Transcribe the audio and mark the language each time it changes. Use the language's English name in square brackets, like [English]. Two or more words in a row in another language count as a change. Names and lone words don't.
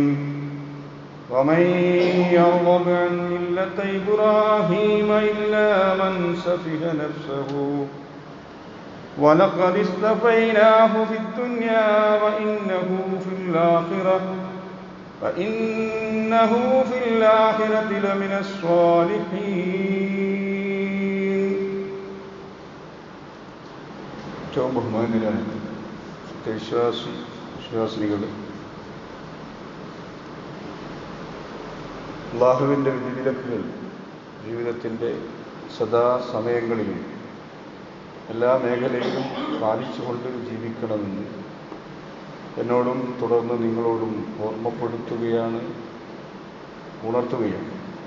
[Arabic] ومن يرغب عن ملة إبراهيم إلا من سفه نفسه ولقد اصطفيناه في الدنيا وإنه في الآخرة لمن الصالحين. [Malayalam] ഏറ്റവും ബഹുമാന്യരായ വിശ്വാസിനികളെ, അല്ലാഹുവിൻ്റെ വിധിവിലക്കുകൾ ജീവിതത്തിൻ്റെ സദാസമയങ്ങളിലും എല്ലാ മേഖലയിലും പാലിച്ചുകൊണ്ട് ജീവിക്കണമെന്ന് എന്നോടും തുടർന്ന് നിങ്ങളോടും ഓർമ്മപ്പെടുത്തുകയാണ്, ഉണർത്തുകയാണ്.